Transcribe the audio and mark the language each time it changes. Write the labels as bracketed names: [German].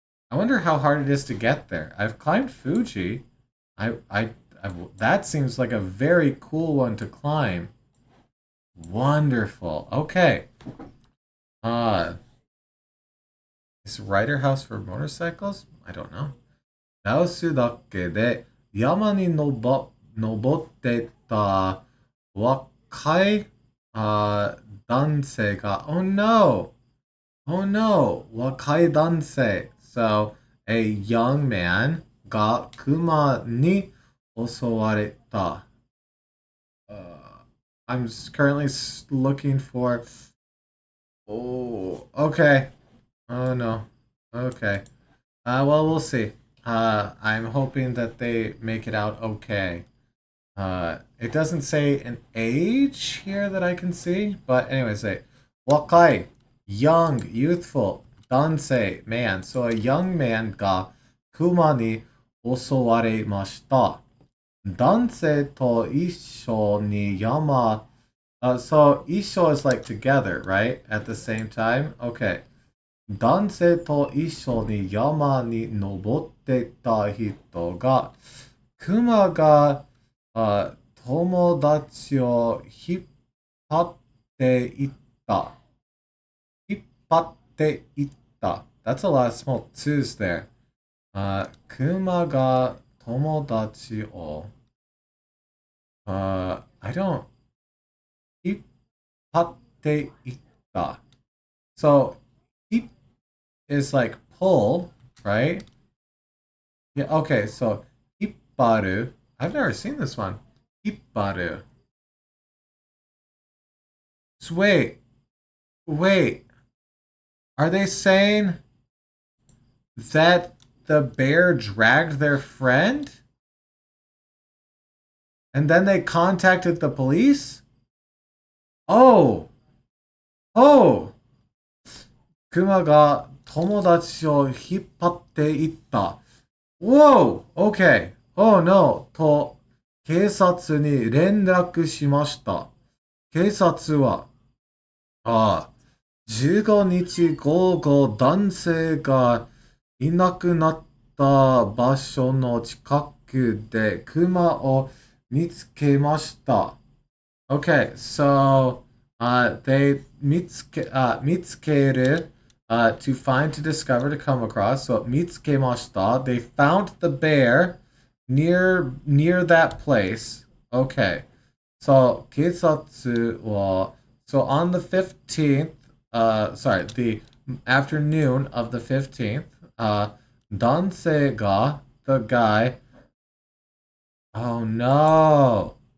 [English] I wonder how hard it is to get there. I've climbed Fuji. I That seems like a very cool one to climb. Wonderful. Okay. Uh, is Rider House for motorcycles? I don't know. [Japanese] ラオスだけで山に登ってた若い男性が、 [English] Oh no! Oh no! 若い男性. So, a young man [Japanese] が熊に襲われた. [English] I'm currently looking for. Oh, okay. Oh no. Okay. Well, we'll see. I'm hoping that they make it out okay. It doesn't say an age here that I can see, but anyway, say wakai, young, youthful, dansei, man. So a young man [Japanese] ga kuma ni osowaremashita. Dansei to issho ni yama. [English] So isho is like together, right? At the same time. Okay. [Japanese] 男性と一緒に山に登ってた人が、熊が友達を引っ張っていった。引っ張っていった。 [English] That's a lot of small twos there. [Japanese] 熊が友達を、 [English] I don't [Japanese] 引っ張っていった。 [English] So, 引っ is like pull, right? Yeah, okay, so hipparu. I've never seen this one. Hipparu. So wait. Are they saying that the bear dragged their friend? And then they contacted the police? Oh. [Japanese] Kuma ga 友達を引っ張っていった。 [English] Whoa! Okay. Oh no! [Japanese] と、警察に連絡しました。警察は、15日午後、男性がいなくなった場所の近くで熊を見つけました。 [English] Okay, so, they 見つける to find, to discover, to come across. [Japanese] So, 見つけました. [English] They found the bear near that place. Okay. So, 警察は, so on the 15th, the afternoon of the 15th, 男性が, the guy, oh no.